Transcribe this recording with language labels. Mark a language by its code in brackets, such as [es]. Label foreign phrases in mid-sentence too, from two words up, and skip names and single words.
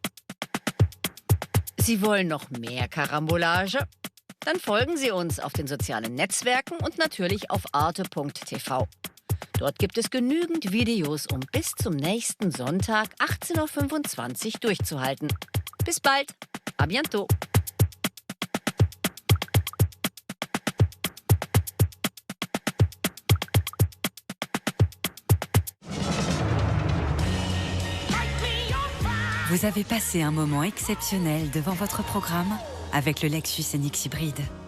[de] Sie wollen noch mehr Karambolage? Dann folgen Sie uns auf den sozialen Netzwerken und natürlich auf arte.tv. Dort gibt es genügend Videos, um bis zum nächsten Sonntag 18:25 Uhr durchzuhalten. Bis bald. [fr] À bientôt. Vous avez passé un moment exceptionnel devant votre programme avec le Lexus NX hybride.